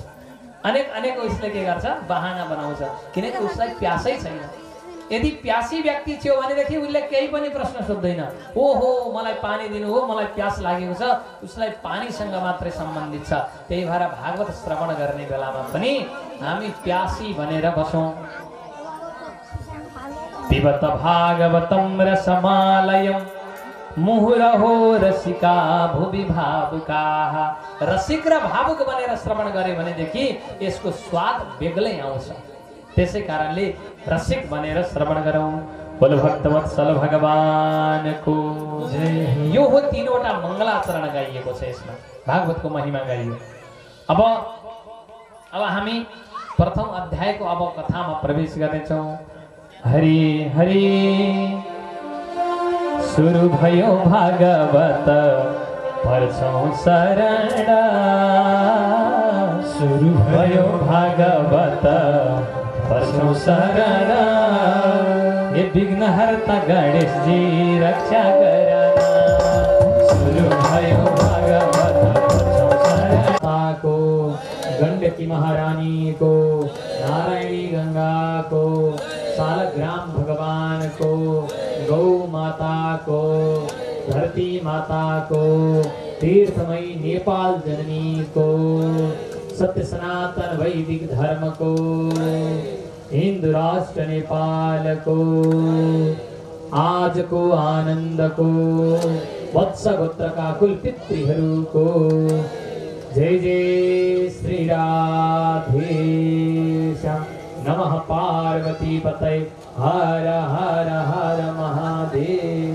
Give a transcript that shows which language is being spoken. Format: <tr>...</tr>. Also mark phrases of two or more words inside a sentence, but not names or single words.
<ne>अनेक उसले के गर्छ, बहाना बनाउँछ, किनकि उसलाई प्यासै छैन। यदि प्यासी व्यक्ति थियो भनेदेखि उसले केही पनि प्रश्न सोध्दैन, ओहो मलाई पानी दिनु हो, मलाई प्यास लागेको छ, उसलाई पानीसँग मात्रै सम्बन्धित छ। त्यही भएर भागवत श्रवण गर्ने बेलामा पनि हामी प्यासी भनेर बसौँ।</ne> <sa>पिबत भागवतम रसमालयम मुहुरहो रसिका भुवि भावुकाः।</sa> <ne>रसिक र भावुक बनेर श्रवण गरे भनेदेखि यसको स्वाद बेग्लै आउँछ। त्यसै कारणले रसिक बनेर श्रवण गरौँ। बोल भक्तवत्सल भगवानको जय। यो हो तीनवटा मङ्गलाचरण गाइएको छ, यसमा भागवतको महिमा गाइयो। अब हामी प्रथम अध्यायको अब कथामा प्रवेश गर्नेछौँ। हरि हरि सुरु भयो भागवत पर्छौं शरण, सुरु भयो भागवत पर्छौं शरण।</ne> <hi>ये विघ्नहर्ता गणेश जी रक्षा करना।</hi> <ne>सुरु भयो भागवत पर्छौं शरण को, गंडकी महारानी को, नारायणी गंगा को, सालग्राम भगवान को, गौ माता को, धरती माता को, तीर्थमयी नेपाल जननी को, सत्य सनातन वैदिक धर्म को, हिंदू राष्ट्र नेपाल को, आज को आनंद को, वत्स गोत्र का कुल पितृहरू को। जय जय श्री राधेश।</ne> <sa>नमः पार्वती पतये हर हर हर महादेव।</sa>